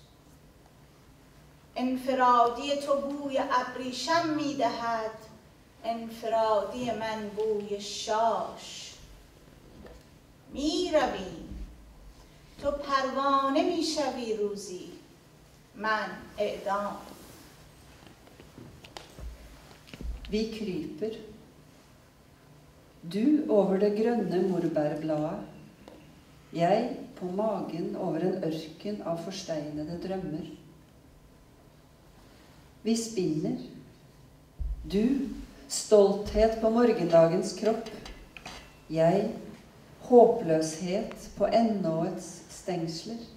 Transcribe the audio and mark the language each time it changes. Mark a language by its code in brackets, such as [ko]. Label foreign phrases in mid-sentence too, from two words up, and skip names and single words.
[fa] انفرادی تو بوی ابریشم میدهد، انفرادی من بوی شاش. میروی تو پروانه میشوی روزی، من اعدام. [no] Vi kryper, du over det grønne morbærbladet, jeg på magen over en ørken av forsteinede drømmer. Vi spinner, du stolthet på morgendagens kropp, jeg håpløshet på ennåets stengsler.